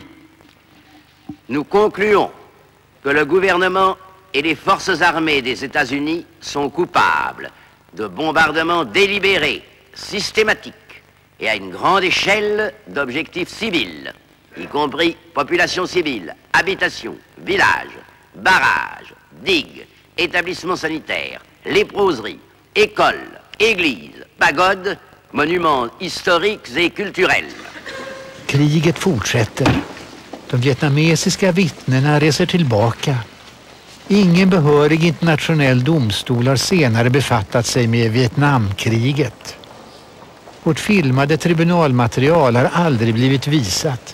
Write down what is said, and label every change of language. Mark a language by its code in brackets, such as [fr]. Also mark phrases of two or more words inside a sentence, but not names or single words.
[fr] Nous concluons que le gouvernement et les forces armées des États-Unis sont coupables de bombardements délibérés, systématiques et à une grande échelle d'objectifs civils, y compris population civile, habitations, villages, barrages, digues, établissements sanitaires, léproseries, écoles, églises, pagodes, monuments historiques et culturels. [sv] Kriget fortsätter. De vietnamesiska vittnena reser tillbaka. Ingen behörig internationell domstol har senare befattat sig med Vietnamkriget. Vårt filmade tribunalmaterial har aldrig blivit visat.